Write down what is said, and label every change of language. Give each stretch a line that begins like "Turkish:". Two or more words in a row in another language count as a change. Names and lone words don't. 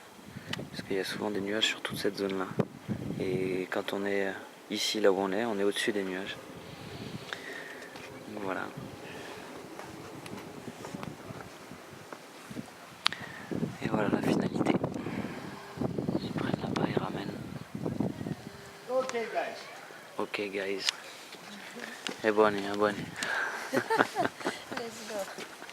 French: Parce qu'il y a souvent des nuages sur toute cette zone là. Et quand on est ici là où on est au-dessus des nuages. Donc voilà. Et voilà la finalité. Ils prennent là-bas, ils ramènent.
English: Ok guys.
Italian: E buoni, e buoni.
English: Let's go.